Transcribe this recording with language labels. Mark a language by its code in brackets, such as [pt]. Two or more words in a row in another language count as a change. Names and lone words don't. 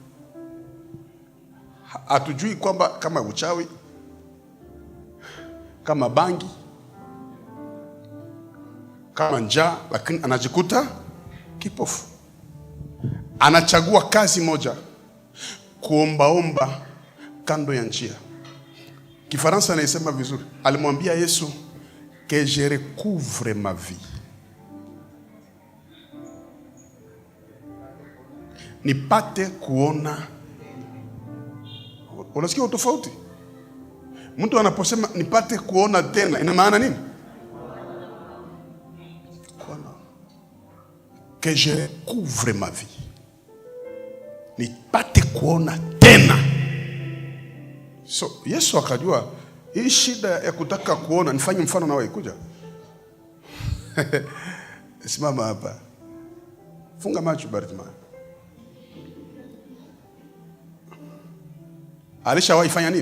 [sw] Hatujui kwamba kama uchawi, kama bangi, kama njaa, lakini anajikuta kipofu. Anachagua kazi moja, kuombaomba kando ya njia. Kifaransa anasema vizuri. Alimwambia Yesu, [fr] que je recouvre ma vie. [sw] Nipate kuona. Unasikia utofauti? Mtu anaposema nipate kuona tena, ina maana nini? Kuona. [fr] Que je recouvre ma vie. [sw] Nipate kuona tena. So Yesu akajua hii shida ya kutaka kuona. Nifanye mfano na wewe, kuja. Simama hapa. Funga macho Bartimayo. Alishawahi fanya nini?